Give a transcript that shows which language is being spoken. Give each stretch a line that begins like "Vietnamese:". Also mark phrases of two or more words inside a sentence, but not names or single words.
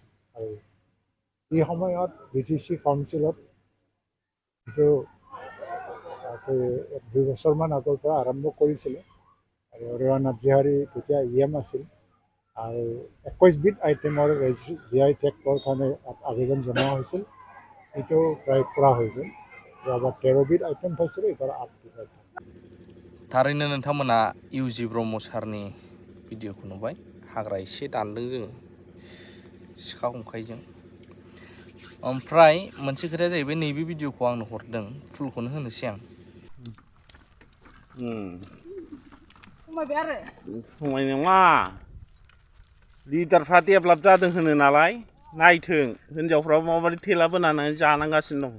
Assamese: আৰু এই সময়ত BTC কাউন্সিলত যিটো 2 বছৰমান আগৰ পৰা আৰম্ভ কৰিছিলে, আৰু ৰেৱা নাৰ্জিহাৰী তেতিয়া EM আছিল, আৰু 21বিধ আইটেমৰ GI টেগৰ কাৰণে আবেদন জনোৱা হৈছিল। এইটো প্ৰায় পুৰা হৈ গ'ল। যোৱাবাৰ 13বিধ আইটেম পাইছিলে, এইবাৰ 8বিধ আইটেম।
Bodo: थारैनो नोंथांमोना इउजि ब्रह्म सारनि भिडिअखौ नुबाय। हाग्रा एसे दानदों जोङो सिखा खंखाइजों। ओमफ्राय मोनसे खोथाया जाहैबाय, नैबे भिडिअखौ आंनो हरदों, फुलखौनो होनोसै आं। समाय नङा, लिडारफ्रा डेभेलप जादों होनो नालाय, नायथों हिनजावफ्राबो माबायदि थेला बोनानै जानांगासिनो दं।